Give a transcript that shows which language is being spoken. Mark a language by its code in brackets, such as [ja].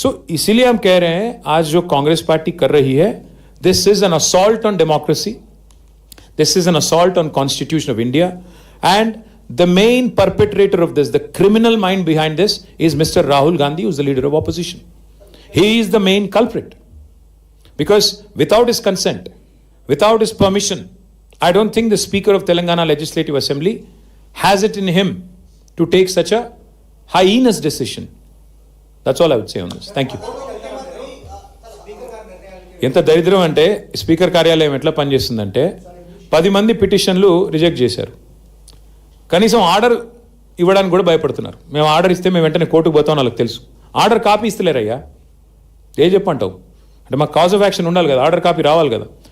[hi] इसीलिए हम कह रहे हैं आज जो कांग्रेस पार्टी कर रही है, [en] This is an assault on democracy, this is an assault on constitution of India, and the main perpetrator of this, the criminal mind behind this is mister Rahul Gandhi, who is the leader of opposition. He is the main culprit. Because without his consent, without his permission, I don't think the Speaker of Telangana Legislative Assembly has it in him to take such a heinous decision. That's all I would say on this. Thank you. [te] ఎంత దరిద్రం అంటే speaker కార్యాలయం ఎట్లా పనిచేస్తుందంటే 10 మంది పిటిషన్లు reject చేశారు. కనీసం order ఇవ్వడానికి కూడా భయపడుతున్నారు. మేము ఆర్డర్ ఇస్తే మేము వెంటనే కోర్టుకు పోతాం, వాళ్ళకి తెలుసు. ఆర్డర్ కాపీ ఇస్తలేరయ్యా, ఏ చెప్పంటావు? అంటే మాకు కాజ్ ఆఫ్ యాక్షన్ ఉండాలి కదా, ఆర్డర్ కాపీ రావాలి కదా.